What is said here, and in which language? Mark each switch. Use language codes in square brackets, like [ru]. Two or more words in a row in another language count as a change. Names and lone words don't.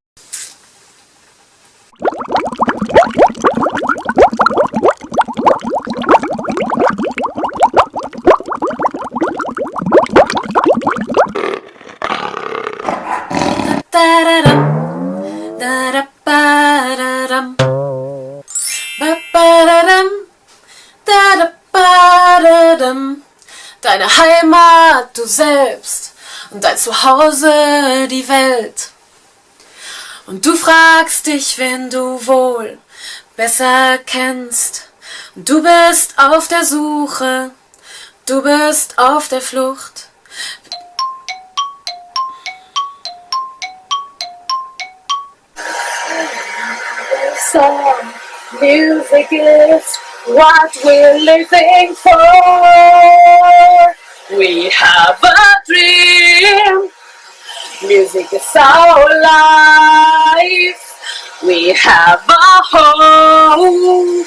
[de] Da-da-dum, da-da-ba-da-dum, ba-ba-da-dum, da-da-ba-da-dum. Deine Heimat, du selbst, und dein Zuhause, die Welt. Und du fragst dich, wen du wohl besser kennst. Und du bist auf der Suche, du bist auf der Flucht. [en] Song, music is what we're living for. We have a dream. Music is our life. We have a home.